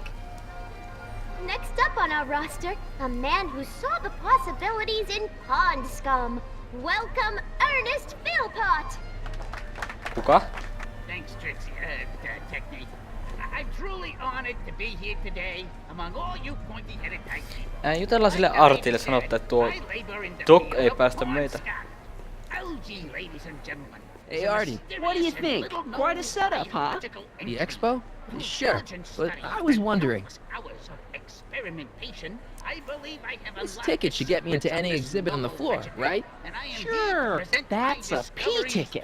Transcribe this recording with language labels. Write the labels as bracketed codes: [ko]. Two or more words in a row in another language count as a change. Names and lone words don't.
[en] Next up on our roster, a man who saw the possibilities in pond scum. Welcome, Ernest Philpott! [fi] Kuka? [en] Thanks, Trixie, Technique. I'm truly honored to be here today among all you pointy-headed type people. [fi] Jutellaan sille Artille, sanotte, että tuo Doc ei päästä meitä. [en] Algae, ladies and gentlemen. Hey, Artie. What do you think? Quite a setup, huh? The expo? Sure, but I was wondering. Hours of experimentation. I believe I have This ticket should get me into any exhibit on the floor, right? Sure, that's a P ticket.